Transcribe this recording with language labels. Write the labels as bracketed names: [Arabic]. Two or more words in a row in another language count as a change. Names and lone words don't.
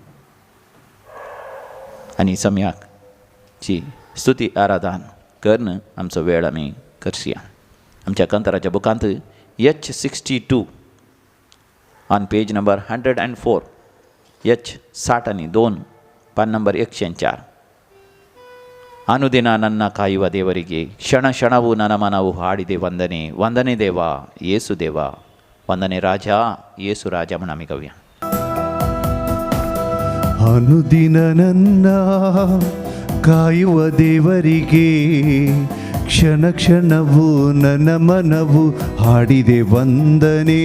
[Konkani] आनी सम्याकची स्तुती आराधन करून आमचो वेळ आमी करया. आमच्या कंतराच्या बुकांत H62 [English] on page number [Konkani] 104, H62 पान नंबर 104. [Kannada] ಅನುದಿನ ನನ್ನ ಕಾಯುವ ದೇವರಿಗೆ ಕ್ಷಣ ಕ್ಷಣವೂ ನನ್ನ ಮನವು ಹಾಡಿದೆ ವಂದನೆ. ವಂದನೆ ದೇವ ಯೇಸು ದೇವ, ವಂದನೆ ರಾಜ ಯೇಸು ರಾಜ ಮನಮಿಗವ್ಯ. ಅನುದಿನ ನನ್ನ ಕಾಯುವ ದೇವರಿಗೆ ಕ್ಷಣ ಕ್ಷಣವೂ ನನ್ನ ಮನವು ಹಾಡಿದೆ ವಂದನೆ.